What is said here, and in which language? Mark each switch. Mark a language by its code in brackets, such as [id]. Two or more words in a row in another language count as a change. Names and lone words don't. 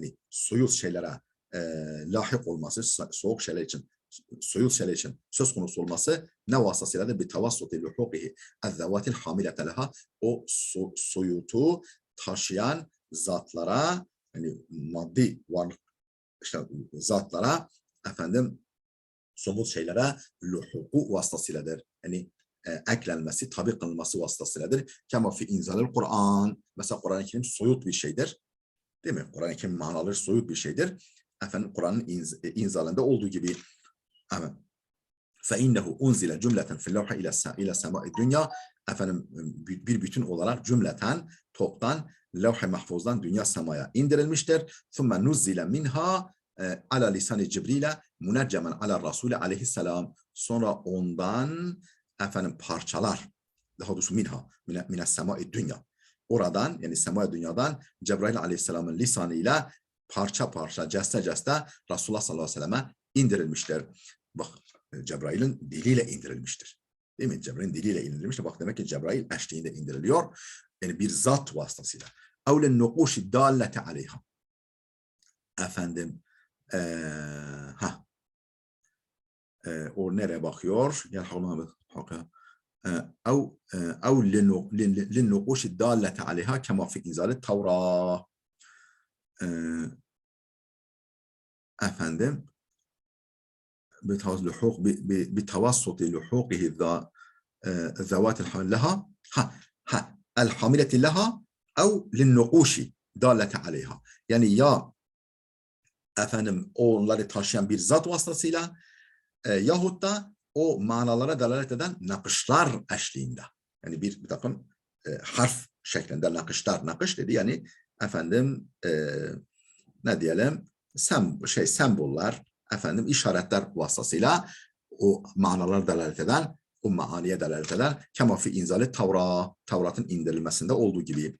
[tr] yani soyut şeylere lahik olması, soğuk şeyler için, soyut şeyler için söz konusu olması ne vasıtasıyla da bir [ar] توسط لحوقه الذوات الحاملة لها, [tr] o soyutu taşıyan zatlara, yani maddi varlık işte zatlara, somut şeylere luhuku vasıtasıyladır. Yani eklenmesi, tabi kılınması vasıtasıyladır. [ar] كما في إنزال القرآن. [tr] Mesela Kur'an-ı Kerim soyut bir şeydir. Değil mi? Kur'an-ı Kerim manaları soyut bir şeydir. Kur'an'ın inzalında olduğu gibi. [ar] فَاِنَّهُ اُنْزِلَ جُمْلَةً فِي اللَّوْحَ اِلَى سَمَاءِ dünya. [tr] Bir bütün olarak toptan levh-i mahfuzdan dünya semaya indirilmiştir. [ar] ثُمَّ نُزِّلَ مِنْهَا على لسان جبريل منجما على الرسول عليه السلام. [tr] Sonra ondan efendim parçalar, daha doğrusu [ar] من سماء الدنيا. [tr] Oradan yani sema-i dünyadan Cebrail aleyhisselamın lisanıyla parça parça, ceste ceste Resulullah sallallahu aleyhi ve selleme indirilmiştir. Bak Cebrail'in diliyle indirilmiştir. Değil mi? Cebrail'in diliyle indirilmiştir. Bak demek ki Cebrail eşliğinde indiriliyor. Yani bir zat vasıtasıyla. [ar] أو للنقوش الدالة عليها. Efendim o nereye bakıyor? أو للنقوش الدالة عليها كما في إنزال التوراة. Efendim بتوسط لحوقه ذوات الحمل لها الحاملة لها أو للنقوش دالة عليها. [tr] Yani ya efendim onları taşıyan bir zat vasıtasıyla yahut da o manalara delalet eden nakışlar eşliğinde. Yani bir takım harf şeklinde nakışlar. Nakış dedi yani efendim ne diyelim semboller, efendim işaretler vasıtasıyla o manalara delalet eden, o maaniye delalet eden [ar] كما في إنزال [tr] Tevrat'ın indirilmesinde olduğu gibi.